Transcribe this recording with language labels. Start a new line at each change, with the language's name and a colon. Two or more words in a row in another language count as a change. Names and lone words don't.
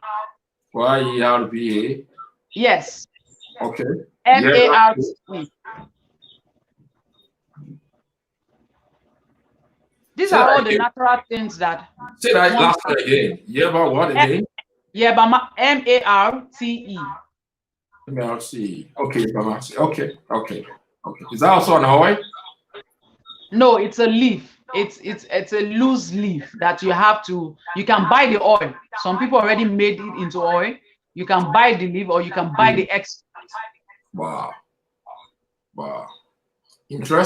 English: Y-E-R-B-A. Yes. Okay. M-A-R-T-E. These are all the natural things that. Say that last one again. Yerba what again? Yerba, M-A-R-T-E. M-A-R-T-E. Okay, okay. Is that also an oil? No, it's a leaf. It's a loose leaf that you can buy the oil. Some people already made it into oil. You can buy the leaf or you can buy the extract. Wow. Interesting.